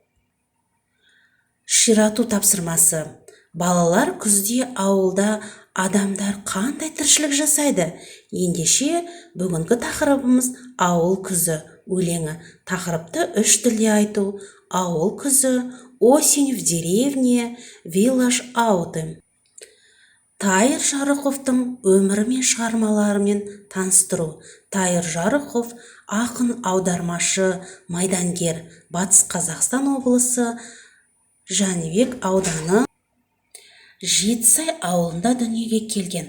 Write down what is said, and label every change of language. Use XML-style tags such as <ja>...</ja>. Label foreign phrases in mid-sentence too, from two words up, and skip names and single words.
<kk>Ширату тапсырмасы. Балалар күзде ауылда адамдар қандай тіршілік жасайды? Ендеше бүгінгі тақырыбымыз ауыл күзі өлеңі. Тақырыпты 3 тілде айту. Ауыл күзі,</kk> <ru>осень в деревне,</ru> <en>village autumn.</en> <kk>Тайыр Жарықовтың өмірі мен шығармаларымен таныстыру. Тайыр Жарықов ақын, аудармашы, майдангер. Батыс Қазақстан облысы Жәнібек ауданы Жетісай ауылында дүниеге келген.</kk>